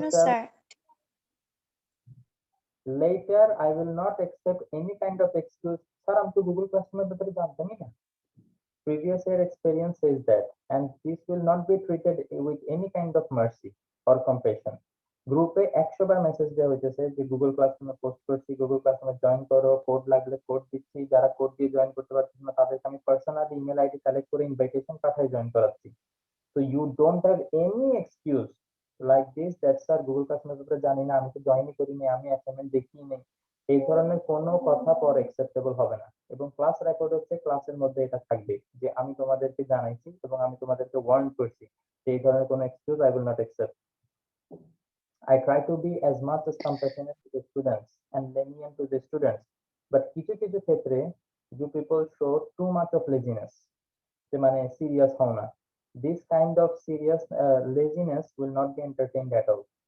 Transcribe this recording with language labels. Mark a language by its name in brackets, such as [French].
[English] yourself. sir. Later, I will not accept any kind of excuse. [Hindi] Sir, हम तो Google Classroom में बता जानते नहीं ना. [English] Previous year experience says that, and this will not be treated with any kind of mercy or compassion. [Bangla] গ্রুপে 100 বার message দেওয়া হইতেছে যে গুগল ক্লাসরুমে পোস্ট করছি, গুগল ক্লাসরুমে জয়েন করো, কোড লাগলে কোড দিচ্ছি, যারা কোড দিয়ে জয়েন করতে পারছেন না তাদেরকে আমি পার্সোনালি ইমেল আইডি কালেক্ট করে ইনভাইটেশন পাঠাই জয়েন করাচ্ছি। [English] So you don't have any excuse like this that [Bangla] sir Google ক্লাসরুমের ব্যাপারে জানি না, আমি তো জয়েনই করিনি, আমি অ্যাসাইনমেন্ট দেখিই নেই। এই ধরনের কোনো কথা পর অ্যাকসেপ্টেবল হবে না, এবং ক্লাস রেকর্ড হচ্ছে ক্লাসের মধ্যে এটা থাকবে যে আমি তোমাদেরকে জানাইছি এবং আমি তোমাদেরকে ওয়ার্ন করছি। এই ধরনের কোনো excuse [English] I will not accept. I try to be as much as compassionate to the students and lenient to the students, but [Bangla] কিছু কিছু ক্ষেত্রে [English] you people show too much of laziness, [Bangla] যে মানে সিরিয়াস হও না। [English] This kind of serious laziness will not be entertained at all.